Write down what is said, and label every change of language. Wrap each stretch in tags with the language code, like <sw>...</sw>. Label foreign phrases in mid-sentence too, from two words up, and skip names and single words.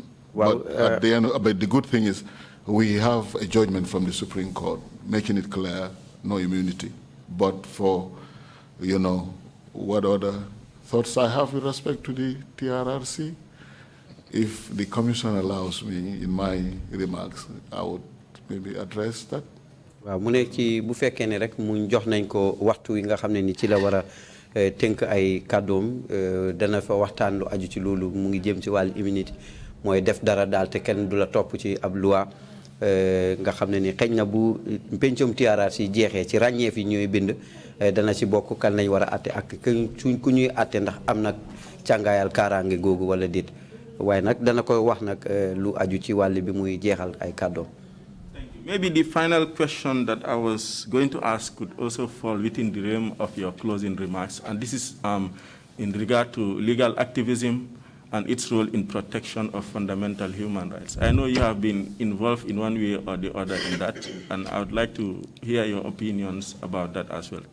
<en>Well, but at the end, but the good thing is we have a judgment from the Supreme Court making it clear, no immunity. But for, what other thoughts I have with respect to the TRRC, if the Commission allows me in my remarks, I would maybe address that.</en> <wo>waaw mu ne ci bu fekkee ne rek mu jox nañ ko waxtu wi nga xam ne ni ci la war a tënk ay kàddoom dana fa waxtaan lu aju ci loolu mu ngi jëm ci wàllu immunité mooy def dara daal te kenn du la topp ci ab loi nga xam ne ni xëy na bu pencum TRRC jeexee ci ràññeef yi ñooy bind dana ci bokk kan lañ war a atte ak ku ñuy atte ndax am na càngaayal kaaraange googu wala déet waaye nag dana ko wax nag lu aju ci wàll bi muy jeexal ay kàddoom.</wo> <en>Maybe the final question that I was going to ask could also fall within the realm of your closing remarks, and this is in regard to legal activism and its role in protection of fundamental human rights. I know you have been involved in one way or the other in that, and I would like to hear your opinions about that as well.</en>